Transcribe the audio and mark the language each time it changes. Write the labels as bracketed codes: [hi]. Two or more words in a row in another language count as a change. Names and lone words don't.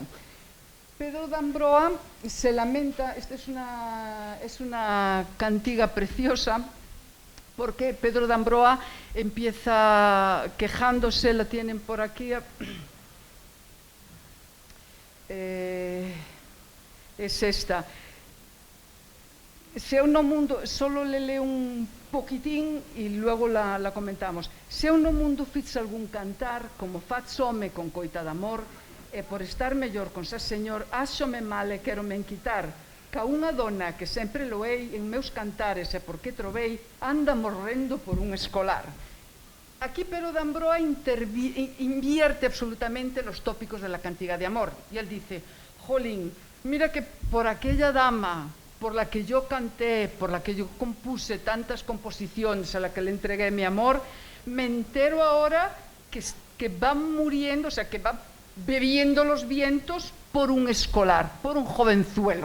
[es] Pedro de Ambroa se lamenta, esta es una cantiga preciosa, porque Pedro de Ambroa empieza quejándose, la tienen por aquí, es esta. Se un mundo, solo le leo un poquitín y luego la comentamos. [gl] Se un mundo fix algún cantar, como faz home con coita de amor, e por estar mellor con sa señor, áxome mal e quero men quitar, ca unha dona que sempre loei en meus cantares e porque trovei, anda morrendo por un escolar. [es] Aquí Pedro de Ambroa invierte absolutamente los tópicos de la cantiga de amor. Y él dice, jolín, mira que por aquella dama por la que yo canté, por la que yo compuse tantas composiciones, a la que le entregué mi amor, me entero ahora que va muriendo, o sea, que va bebiendo los vientos por un escolar, por un jovenzuelo.